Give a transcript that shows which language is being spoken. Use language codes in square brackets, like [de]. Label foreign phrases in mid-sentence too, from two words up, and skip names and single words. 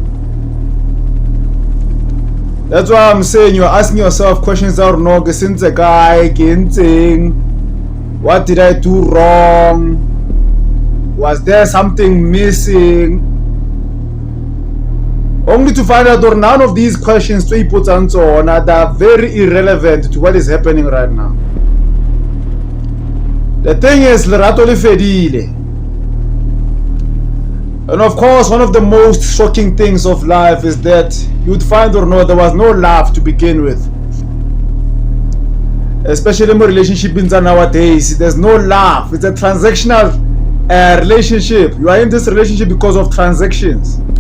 [en] That's why I'm saying you're asking yourself questions that are no, since a guy, what did I do wrong? Was there something missing? Only to find out that none of these questions to put on are very irrelevant to what is happening right now. The thing is, [st] Lerato le fedile. [en] And of course, one of the most shocking things of life is that you'd find or no, there was no love to begin with. Especially in a relationship nowadays, there's no love. It's a transactional relationship. You are in this relationship because of transactions.